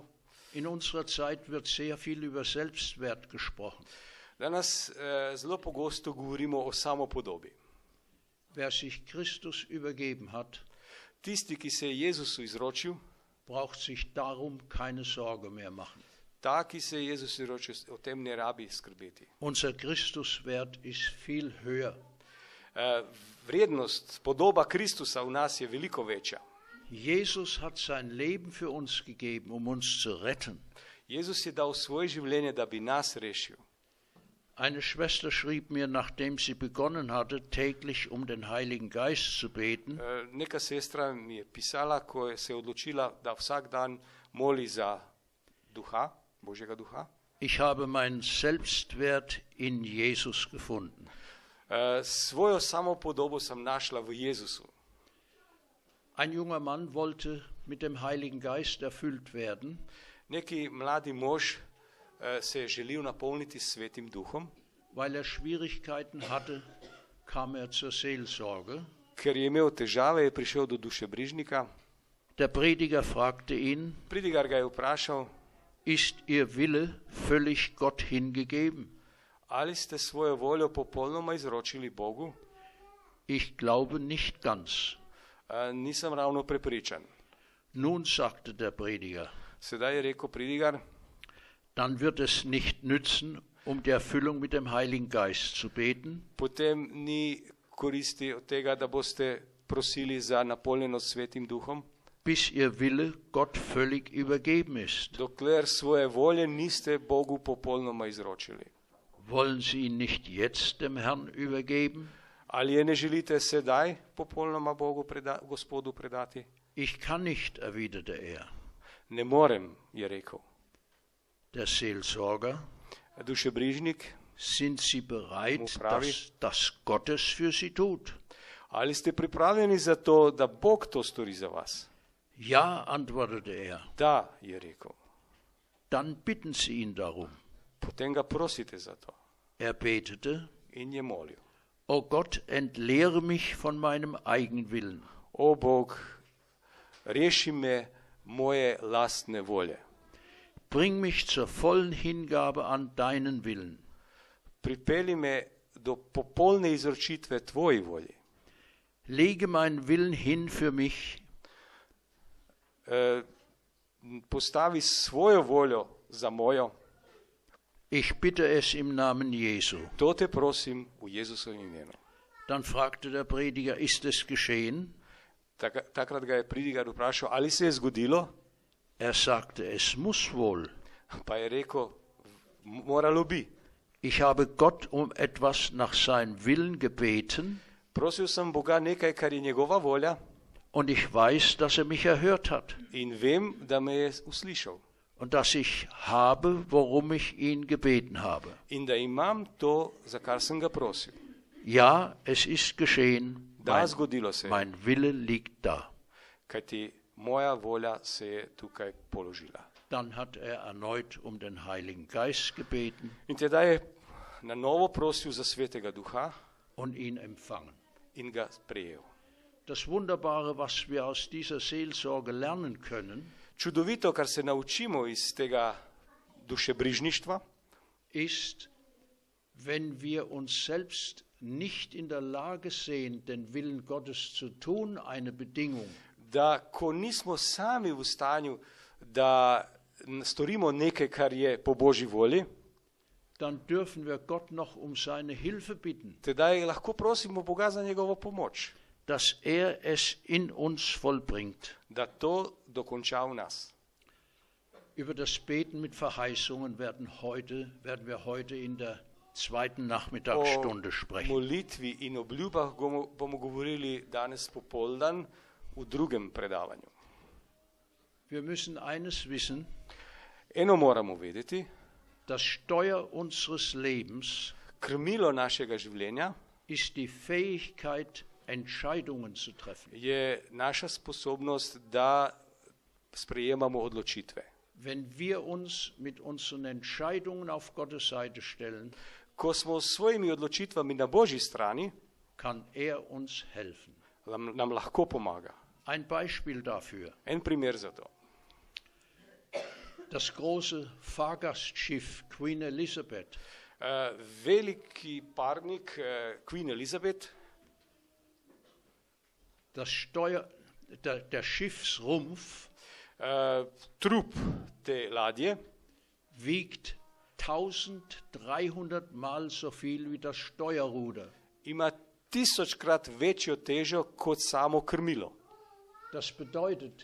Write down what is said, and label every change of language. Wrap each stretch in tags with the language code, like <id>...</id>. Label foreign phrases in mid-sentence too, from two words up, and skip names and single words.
<de>In unserer Zeit wird sehr viel über Selbstwert gesprochen.</de> <sl>Danes zelo pogosto govorimo o samopodobi.</sl> <de>Wer sich Christus übergeben hat,</de> <sl>Tisti, ki se je Jezusu izročil,</sl> <de>braucht sich darum keine Sorge mehr machen.</de> <sl>ta, ki se je Jezusu izročil, o tem ne rabi skrbeti.</sl> <de>Unser Christuswert ist viel höher.</de> <sl>Vrednost, podoba Kristusa v nas je veliko večja.</sl> <de>Jesus hat sein Leben für uns gegeben, um uns zu retten.</de> <sl>Jezus je dal svoje življenje, da bi nas rešil.</sl> <de>Eine Schwester schrieb mir, nachdem sie begonnen hatte, täglich um den Heiligen Geist zu beten,</de> <sl>Neka sestra mi je pisala, ko se je odločila, da vsak dan moli za duha, Božjega duha.</sl> <de>ich habe meinen Selbstwert in Jesus gefunden.</de> <sl>Svojo samopodobo sem našla v Jezusu.</sl> <de>Ein junger Mann wollte mit dem Heiligen Geist erfüllt werden.</de> <sl>Neki mladi mož se je želel napolniti s Svetim duhom,</sl> <de>Weil er Schwierigkeiten hatte, kam er zur Seelsorge.</de> <sl>ker je imel težave, je prišel do dušebrižnika.</sl> <de>Der Prediger fragte ihn,</de> <sl>Pridigar ga je vprašal,</sl> <de>ist Ihr Wille völlig Gott hingegeben?</de> <sl>ali ste svojo voljo popolnoma izročili Bogu?</sl> <de>Ich glaube nicht ganz.</de> <sl>Nisem ravno prepričan.</sl> <de>Nun, sagte der Prediger,</de> <sl>Sedaj je rekel Pridigar,</sl> <de>dann wird es nicht nützen, um die Erfüllung mit dem Heiligen Geist zu beten,</de> <sl>potem ni koristi od tega, da boste prosili za napolnjenost s Svetim duhom,</sl> <de>bis Ihr Wille Gott völlig übergeben ist.</de> <sl>dokler svoje volje niste Bogu popolnoma izročili.</sl> <de>Wollen Sie ihn nicht jetzt dem Herrn übergeben?</de> <sl>Ali je ne želite sedaj popolnoma Bogu Gospodu predati?</sl> <de>Ich kann nicht, erwiderte er.</de> <sl>Ne morem, je rekel.</sl> <de>Der Seelsorger,</de> <sl>Dušebrižnik,</sl> <de>sind Sie bereit,</de> <sl>pravi,</sl> <de>dass Gott es für Sie tut?</de> <sl>ali ste pripravljeni za to, da Bog to stori za vas?</sl> <de>Ja, antwortete er.</de> <sl>Da, je rekel.</sl> <de>Dann bitten Sie ihn darum.</de> <sl>Potem ga prosite za to.</sl> <de>Er betete,</de> <sl>In je molil.</sl> <de>O Gott, entleere mich von meinem Eigenwillen.</de> <sl>O Bog, reši me moje lastne volje.</sl> <de>Bring mich zur vollen Hingabe an deinen Willen.</de> <sl>Pripelji me do popolne izročitve tvoji volji.</sl> <de>Lege meinen Willen hin für mich.</de> <sl>Postavi svojo voljo za mojo.</sl> <de>Ich bitte es im Namen Jesu.</de> <sl>To te prosim v Jezusovem imenu.</sl> <de>Dann fragte der Prediger, ist es geschehen?</de> <sl>Takrat ga je Pridigar vprašal, ali se je zgodilo?</sl> <de>Er sagte, es muss wohl.</de> <sl>Pa je rekel, moralo bi.</sl> <de>Ich habe Gott um etwas nach seinem Willen gebeten</de> <sl>Prosil sem Boga nekaj, kar je njegova volja,</sl> <de>und ich weiß, dass er mich erhört hat</de> <sl>in vem, da me je uslišal.</sl> <de>und dass ich habe, worum ich ihn gebeten habe.</de> <sl>In da imam to, za kar sem ga prosil.</sl> <de>Ja, es ist geschehen.</de> <sl>Da, zgodilo se je,</sl> <de>Mein Wille liegt da.</de> <sl>kajti moja volja se je tukaj položila.</sl> <de>Dann hat er erneut um den Heiligen Geist gebeten</de> <sl>In tedaj je na novo prosil za Svetega Duha</sl> <de>und ihn empfangen.</de> <sl>in ga sprejel.</sl> <de>Das Wunderbare, was wir aus dieser Seelsorge lernen können,</de> <sl>Čudovito, kar se naučimo iz tega dušebrižništva,</sl> <de>ist, wenn wir uns selbst nicht in der Lage sehen, den Willen Gottes zu tun, eine Bedingung,</de> <sl>da ko nismo sami v stanju, da storimo nekaj, kar je po Božji volji,</sl> <de>dann dürfen wir Gott noch um seine Hilfe bitten,</de> <sl>tedaj lahko prosimo Boga za njegovo pomoč,</sl> <de>dass es in uns vollbringt.</de> <sl>da to dokonča v nas.</sl> <de>Über das Beten mit Verheißungen werden wir heute in der zweiten Nachmittagsstunde</de> <sl>O</sl> <de>sprechen.</de> <sl>molitvi in obljubah bomo govorili danes popoldan v drugem predavanju.</sl> <de>Wir müssen eines wissen,</de> <sl>Eno moramo vedeti,</sl> <de>das Steuer unseres Lebens</de> <sl>krmilo našega življenja</sl> <de>ist die Fähigkeit, Entscheidungen zu treffen.</de> <sl>je naša sposobnost, da sprejemamo odločitve.</sl> <de>Wenn wir uns mit unseren Entscheidungen auf Gottes Seite stellen,</de> <sl>Ko smo s svojimi odločitvami na Božji strani,</sl> <de>kann uns helfen.</de> <sl>nam lahko pomaga.</sl> <de>Ein Beispiel dafür.</de> <sl>En primer za to.</sl> <de>Das große Fahrgastschiff Queen Elizabeth</de> <sl>Veliki parnik Queen Elizabeth,</sl> <de>der Schiffsrumpf</de> <sl>trup te ladje</sl> <de>wiegt 1300 Mal so viel wie das Steuerruder.</de> <sl>ima 1000-krat večjo težo kot samo krmilo.</sl> <de>Das bedeutet,</de>